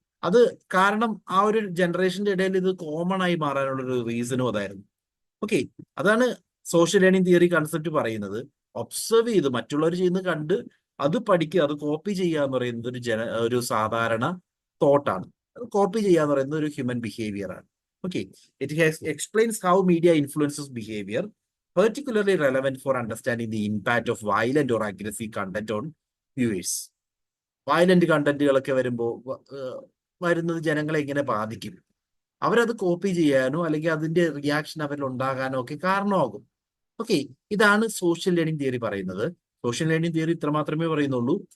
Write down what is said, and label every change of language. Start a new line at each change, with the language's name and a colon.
Malayalam: അത് കാരണം ആ ഒരു ജനറേഷന്റെ ഇടയിൽ ഇത് കോമൺ ആയി മാറാനുള്ള ഒരു റീസണും അതായിരുന്നു. ഓക്കെ, അതാണ് സോഷ്യൽ ലേണിംഗ് തിയറി കൺസെപ്റ്റ് പറയുന്നത്. ഒബ്സർവ് ചെയ്ത് മറ്റുള്ളവർ ചെയ്യുന്നത് കണ്ട് അത് പഠിക്കുക, അത് കോപ്പി ചെയ്യുക എന്ന് പറയുന്നത് ഒരു സാധാരണ തോട്ടാണ്. കോപ്പി ചെയ്യുക എന്ന് പറയുന്നത് ഒരു ഹ്യൂമൻ ബിഹേവിയർ ആണ്.
English: Okay, it explains how media influences behaviour, particularly relevant for understanding the impact of violent or aggressive content on viewers.
Malayalam: Violent കണ്ടന്റുകളൊക്കെ വരുന്നത് ജനങ്ങളെ എങ്ങനെ ബാധിക്കും, അവരത് കോപ്പി ചെയ്യാനോ അല്ലെങ്കിൽ അതിന്റെ റിയാക്ഷൻ അവരിൽ ഉണ്ടാകാനോ ഒക്കെ കാരണമാകും. ഓക്കെ, ഇതാണ് സോഷ്യൽ ലേണിംഗ് തിയറി പറയുന്നത്. സോഷ്യൽ ലേണിംഗ് തിയറി ഇത്ര മാത്രമേ പറയുന്നുള്ളൂ.